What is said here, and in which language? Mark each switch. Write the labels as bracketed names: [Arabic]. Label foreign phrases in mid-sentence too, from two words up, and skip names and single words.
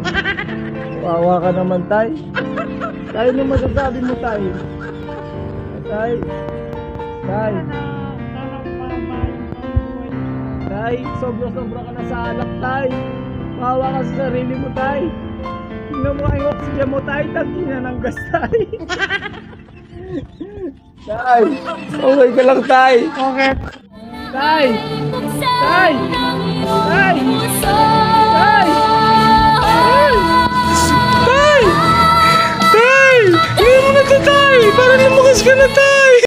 [Filipino] Wawa ka naman, Tay. Tay, ano masasabi mo, Tay? Tay? Tay? Tay, sobra-sobra ka na sa alak, Tay. Wawa ka sa sarili mo, Tay. Tingnan mo ang oxygen mo, Tay. Tangin na ng gas, Tay. Tay, okay ka lang, Tay. Okay. Tay! Tay! Tay! Tay! Tay! Tay! Hindi mo na to, Tay! Parang lumakas ka na, Tay!